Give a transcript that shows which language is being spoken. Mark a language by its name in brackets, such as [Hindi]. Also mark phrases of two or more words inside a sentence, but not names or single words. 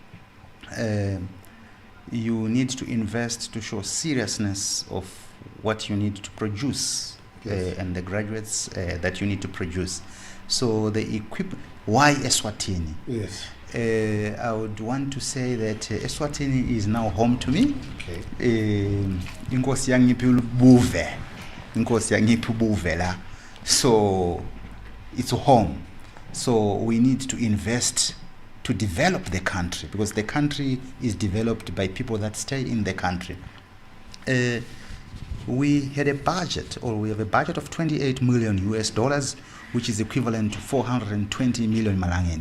[English] You need to invest to show seriousness of what you need to produce, Yes. and the graduates that you need to produce. So the equipment, why Eswatini? Yes. I would want to say that Eswatini is now home to me. Okay. [Swati] Inkosi yangiphi ubuve. Inkosi yangiphi ubuve la. [English] So it's home. So we need to invest to develop the country, because the country is developed by people that stay in the country. We had a budget, or we have a budget of $28 million, which is equivalent to 420 million malangeni.